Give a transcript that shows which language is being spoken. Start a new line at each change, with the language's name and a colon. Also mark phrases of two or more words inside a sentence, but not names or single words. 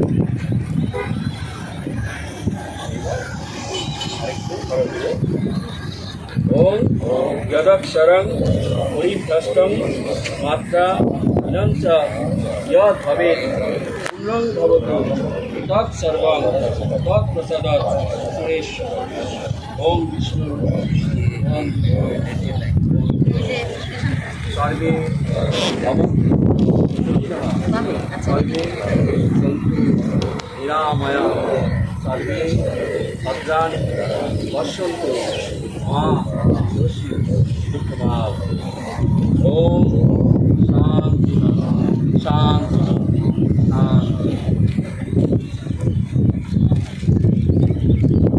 Sanskrit: ওম যদক্ষরং পরিভ্রষ্টং মাত্রা বিনঞ্চ যৎ ভবেৎ পূর্ণং ভবতু তৎসর্বং তৎপ্রসাদাৎ সুরেশ্বর। ওম বিষ্ণু ওম সর্বে ভবন্তু সর্বে সন্তু নিরাময়া সর্বে ভদ্রাণি পশ্যন্তু মা দোষী দুঃখভাব। ওম শান্তি শান্তি শান্তি।